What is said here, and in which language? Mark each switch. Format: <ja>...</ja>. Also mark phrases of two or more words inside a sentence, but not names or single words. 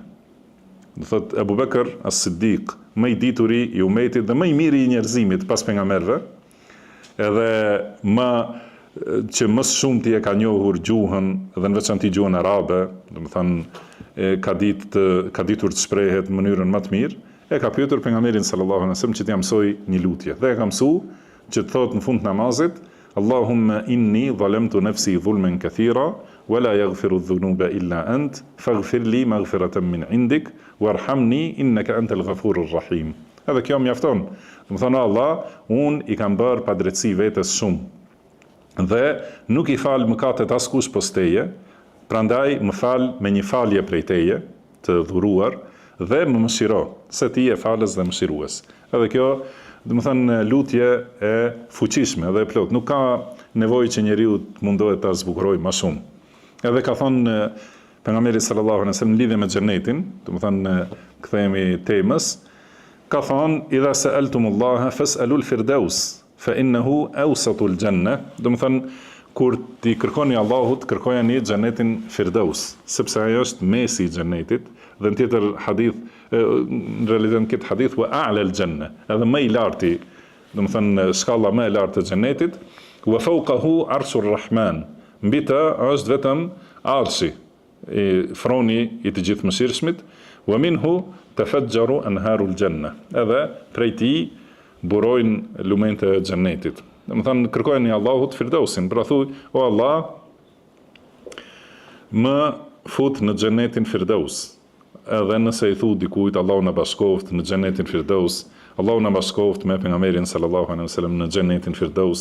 <sq>Do thotë Abu Bekr as-Siddiq, më i dituri i umetit dhe më i miri i njerëzimit pas pejgamberëve, edhe që më shumë ti e ka njohur gjuhën dhe në veçanti gjuhën arabe, do të thënë ka ditur të shprehet në mënyrën më të mirë, e ka pyetur pejgamberin</sq> <ar>صلى الله عليه وسلم</ar> <sq>që t'i mësoj një lutje. Dhe e ka mësuar që të thotë në fund të namazit,</sq> <ar>اللهم إني ظلمت نفسي ظلما كثيرا ولا يغفر الذنوب إلا أنت فاغفر لي مغفرة من عندك وارحمني إنك أنت الغفور الرحيم.</ar> <sq>Edhe kjo mjafton. Do të thonë Allah, unë i kam bërë padrejtësi vetes shumë dhe nuk i fal mëkatet askush pos teje, prandaj më fal me një falje prej teje të dhuruar dhe më mëshiro, se ti je falës dhe mëshirues. Edhe kjo, do të thënë lutje e fuqishme dhe e plot, nuk ka nevojë që njeriu të mundohet ta zbukurojë më shumë. Edhe ka thënë pejgamberi</sq> <ar>صلى الله عليه وسلم</ar> <sq>në lidhje me xhenetin, do të thënë kthehemi temës, ka thënë</sq> <ar>إذا سألتم الله فاسألوا الفردوس فإنه أوسط الجنة.</ar> <sq>Do të thënë kur ti kërkoni Allahut, kërkojani xhenetin Firdaus, sepse ajo është mesi i xhenetit, dhe në tjetër hadith, në realitet në këtë hadith,</sq> <ar>وأعلى الجنة,</ar> <sq>edhe më i larti, do të thënë shkalla më e lartë e xhenetit,</sq> <ar>وفوقه عرش الرحمن.</ar> <sq>Mbi të është vetëm arshi, froni i të gjithë mëshirshmit,</sq> <ar>ومنه تفجر أنهار الجنة.</ar> <sq>Edhe prej tij burojnë lumente e xhenetit. Do të thënë kërkojeni Allahut Firdausin, pra thuj, o Allah, më fut në xhenetin Firdaus. Edhe nëse i thu dikujt Allahu na bashkoft në xhenetin Firdaus, Allahu na bashkoft me pejgamberin</sq> <ar>صلى الله عليه وسلم</ar> <sq>në xhenetin Firdaus.</sq>